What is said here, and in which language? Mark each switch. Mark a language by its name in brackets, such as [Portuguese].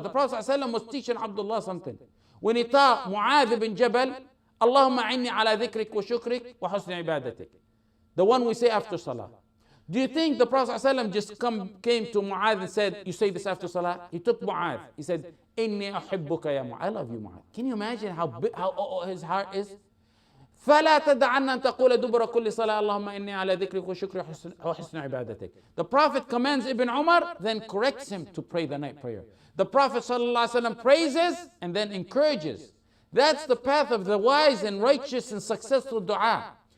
[English] The Prophet ﷺ was teaching Abdullah something. When he taught Mu'adh bin Jabal, [Arabic] Allahumma inni ala dhikrik wa shukrik wa husni ibadatik. [English] The one we say after Salah. Do you think the Prophet ﷺ just came to Mu'adh and said, you say this after Salah? He took Mu'adh. He said, [Arabic] Inni uhibbuka ya Mu'adh. [English] I love you, Mu'adh. Can you imagine how his heart is? [Arabic] فلا تدعن أن تقول دبر كل صلاة اللهم إني على ذكرك وشكرك وحسن عبادتك. [English] The Prophet commands Ibn Umar, then corrects him to pray the night prayer. The Prophet ﷺ praises and then encourages. That's the path of the wise and righteous and successful dua.